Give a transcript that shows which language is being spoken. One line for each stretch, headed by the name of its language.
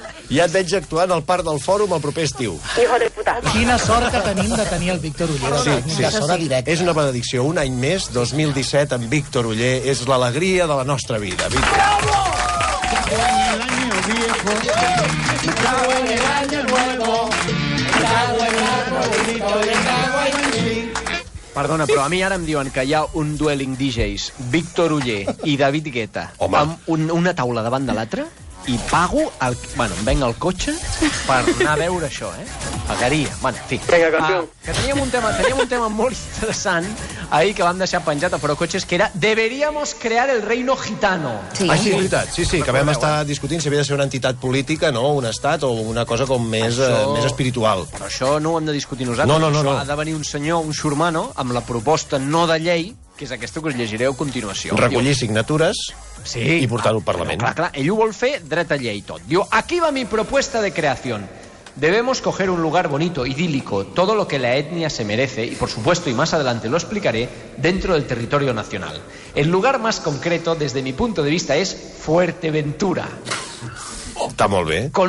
Catalan: Ja et veig actuant al Parc del Fòrum el proper estiu. Quina sort que tenim de tenir el Víctor Oller. Sí. És una benedicció. Un any més, 2017, amb Víctor Oller. És l'alegria de la nostra vida.
Spanish: ¡Bravo! El año viejo, cago en el año nuevo, cago en el arbolito y cago en ti.
Catalan: Perdona, però a mi ara em diuen que hi ha un dueling DJs, Víctor Oller i David Guetta, amb una taula davant de l'altra, i pago, em venc al cotxe per anar a veure això, eh? Pagaria. Bueno, en fi. Que teníem un tema molt interessant ahir que vam deixar penjat a Forocoches, que era
Spanish: Deberíamos crear el reino gitano.
Catalan: Sí. Sí, és veritat. Sí, que vam estar discutint si havia de ser una entitat política, no? Un estat o una cosa com més espiritual. Però això no ho hem de discutir nosaltres. No. Ha de venir un senyor, un xurmano, amb la proposta no de llei, que és aquesta que us llegiré a continuació. Recollir signatures i portar-ho al Parlament. Clar, ell ho vol fer dret a llei tot.
Spanish: Diu, aquí va mi propuesta de creación. Debemos coger un lugar bonito, idílico, todo lo que la etnia se merece, y por supuesto, y más adelante lo explicaré, dentro del territorio nacional. El lugar más concreto, desde mi punto de vista, es Fuerteventura.
Catalan: Està molt bé.